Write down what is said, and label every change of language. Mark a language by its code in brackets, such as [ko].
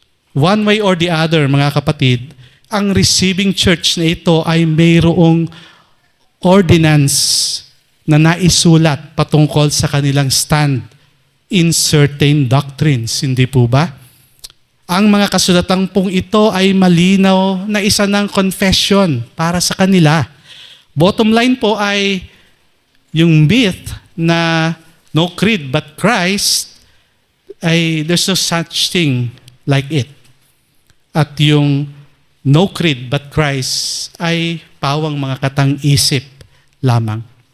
[en] One way or the other, [tl] mga kapatid, ang receiving church na ito ay mayroong ordinance na naisulat patungkol sa kanilang [en] stand in certain doctrines. [tl] Hindi po ba? Ang mga kasulatan pong ito ay malinaw na isa ng confession para sa kanila. [en] Bottom line [tl] po ay yung [en] myth na no creed but Christ, ay there's no such thing like it. [tl] At yung [en] no creed but Christ [tl] ay pawang mga katang-isip lamang.